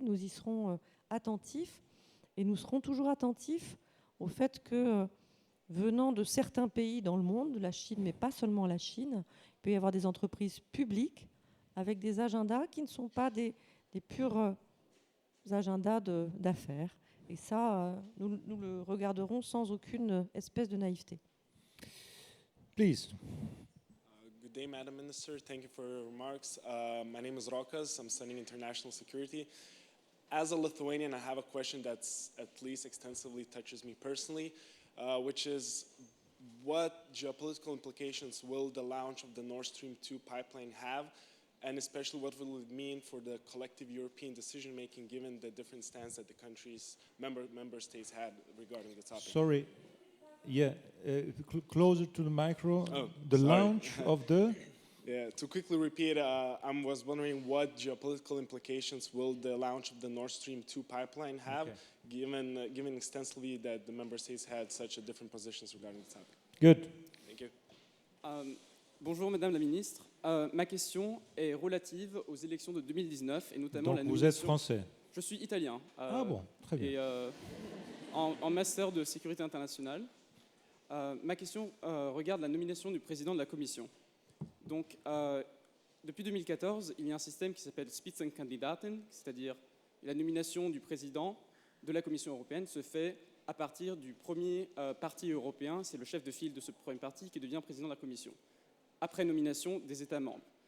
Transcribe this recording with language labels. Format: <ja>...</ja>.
<fr>Nous y serons attentifs et nous serons toujours attentifs au fait que, venant de certains pays dans le monde, de la Chine, mais pas seulement la Chine, il peut y avoir des entreprises publiques avec des agendas qui ne sont pas des purs agendas d'affaires. Et ça, nous le regarderons sans aucune espèce de naïveté.</fr> <en>Please. Good day, Madam Minister. Thank you for your remarks. My name is Rokas. I'm studying international security. As a Lithuanian, I have a question that's at least extensively touches me personally, which is what geopolitical implications will the launch of the Nord Stream 2 pipeline have, and especially what will it mean for the collective European decision-making given the different stance that the countries, member states had regarding the topic? Sorry. Yeah, closer to the micro. Oh, the sorry. launch of the... Yeah, to quickly repeat, I was wondering what geopolitical implications will the launch of the Nord Stream 2 pipeline have, given extensively that the member states had such a different positions regarding the topic. Good. Thank you.</en> <fr>Bonjour Madame la Ministre. Ma question est relative aux élections de 2019 et notamment Donc la vous nomination... êtes français. Je suis italien. Ah bon, très bien. Et en master de sécurité internationale. Ma question regarde la nomination du président de la Commission. Donc, depuis 2014, il y a un système qui s'appelle Spitzenkandidaten, c'est-à-dire la nomination du président de la Commission européenne se fait à partir du premier parti européen, c'est le chef de file de ce premier parti qui devient président de la Commission, après nomination des États membres.</fr>